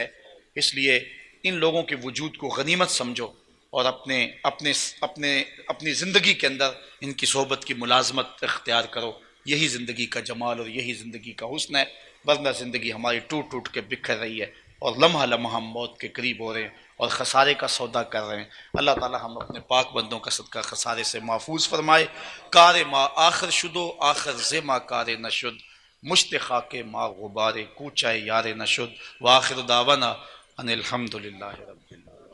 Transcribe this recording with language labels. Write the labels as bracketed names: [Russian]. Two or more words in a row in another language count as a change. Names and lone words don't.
[Urdu] اس لیے ان لوگوں کے وجود کو غنیمت سمجھو اور اپنی زندگی کے اندر ان کی صحبت کی ملازمت اختیار کرو. یہی زندگی کا جمال اور یہی زندگی کا حسن ہے. ورنہ زندگی ہماری ٹوٹ ٹوٹ کے بکھر رہی ہے اور لمحہ لمحہ ہم موت کے قریب ہو رہے ہیں اور خسارے کا سودا کر رہے ہیں. اللہ تعالی ہم اپنے پاک بندوں کا صدقہ خسارے سے محفوظ فرمائے. [Persian] کار ما آخر شدو آخر زما کار نشد، مشت خاک ما غبار کوچہ یار نشد. [Arabic] وآخر دعوانا ان الحمدللہ رب العالمین.